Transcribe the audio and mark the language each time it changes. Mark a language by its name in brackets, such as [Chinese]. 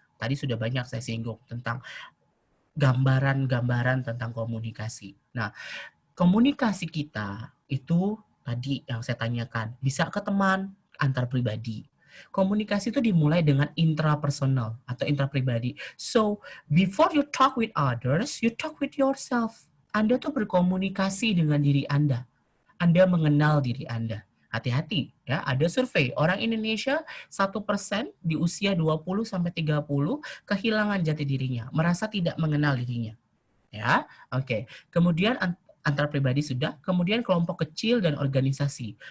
[Indonesian] Tadi sudah banyak saya singgung tentang gambaran-gambaran tentang komunikasi. Nah, komunikasi kita itu tadi yang saya tanyakan, bisa ke teman, antar pribadi. Komunikasi itu dimulai dengan intrapersonal atau intrapribadi. [English] So, before you talk with others, you talk with yourself. [Indonesian] Anda tuh berkomunikasi dengan diri Anda. Anda mengenal diri Anda. Hati-hati ya, ada survei orang Indonesia 1% di usia 20-30 kehilangan jati dirinya, merasa tidak mengenal dirinya. Ya, oke. Kemudian antar pribadi sudah, kemudian kelompok kecil dan organisasi.